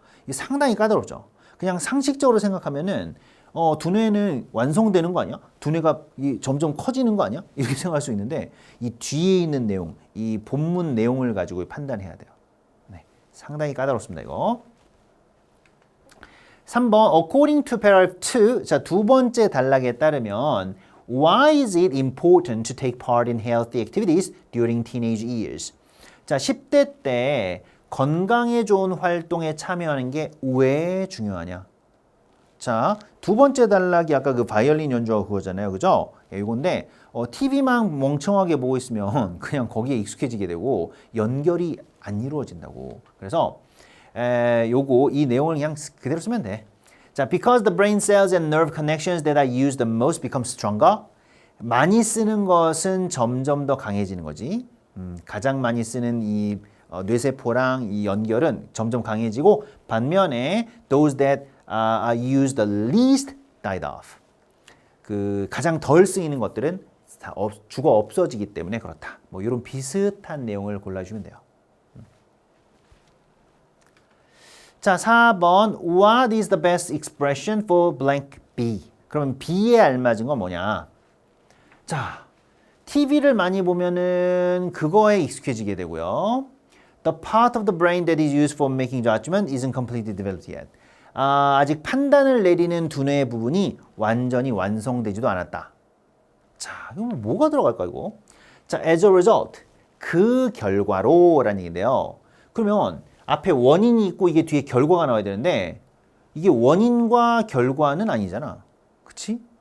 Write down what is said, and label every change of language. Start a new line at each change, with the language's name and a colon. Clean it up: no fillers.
Korean: 이게 상당히 까다롭죠. 그냥 상식적으로 생각하면은 두뇌는 완성되는 거 아니야? 두뇌가 점점 커지는 거 아니야? 이렇게 생각할 수 있는데 이 뒤에 있는 내용, 이 본문 내용을 가지고 판단해야 돼요. 네, 상당히 까다롭습니다. 이거.
English: 3번 According to paragraph 2,
Korean: 자, 두 번째 단락에 따르면
English: Why is it important to take part in healthy activities during teenage years?
Korean: 자, 10대 때 건강에 좋은 활동에 참여하는 게 왜 중요하냐? 자, 두 번째 단락이 아까 그 바이올린 연주하고 그거잖아요. 그죠? 이건데 TV만 멍청하게 보고 있으면 그냥 거기에 익숙해지게 되고 연결이 안 이루어진다고. 그래서 이 내용을 그냥 그대로 쓰면 돼.
English: 자, because the brain cells and nerve connections that are used the most become stronger.
Korean: 많이 쓰는 것은 점점 더 강해지는 거지. 가장 많이 쓰는 이 뇌세포랑 이 연결은 점점 강해지고 반면에
English: those that are used the least died off.
Korean: 그 가장 덜 쓰이는 것들은 다 죽어 없어지기 때문에 그렇다. 뭐 이런 비슷한 내용을 골라주면 돼요.
English: 자, 4번 What is the best expression for blank B?
Korean: 그러면 B에 알맞은 건 뭐냐? 자, TV를 많이 보면은 그거에 익숙해지게 되고요.
English: The part of the brain that is used for making judgment isn't completely developed yet.
Korean: 아직 판단을 내리는 두뇌의 부분이 완전히 완성되지도 않았다. 자, 이거 뭐가 들어갈까 이거? 자,
English: as a result,
Korean: 그 결과로라는 얘기인데요. 그러면 앞에 원인이 있고 이게 뒤에 결과가 나와야 되는데 이게 원인과 결과는 아니잖아. 그치?